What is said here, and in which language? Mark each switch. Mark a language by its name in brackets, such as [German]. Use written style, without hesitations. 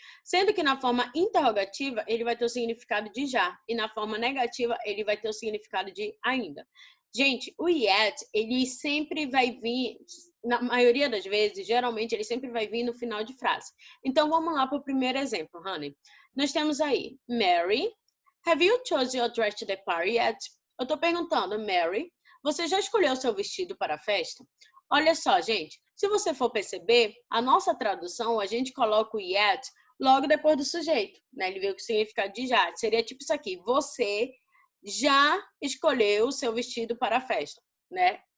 [Portuguese] Sendo que na forma interrogativa, ele vai ter o significado de já. E na forma negativa, ele vai ter o significado de ainda. Gente, o yet, ele sempre vai vir, na maioria das vezes, geralmente, ele sempre vai vir no final de frase. Então, vamos lá para o primeiro exemplo, honey. Nós temos aí, [English] Mary, have you chosen your dress to the party yet? [Portuguese] Eu estou perguntando, Mary, você já escolheu seu vestido para a festa? Olha só, gente, se você for perceber, a nossa tradução, a gente coloca o yet logo depois do sujeito, né? Ele veio com o significado de já. Seria tipo isso aqui, você já escolheu o seu vestido para a festa, né?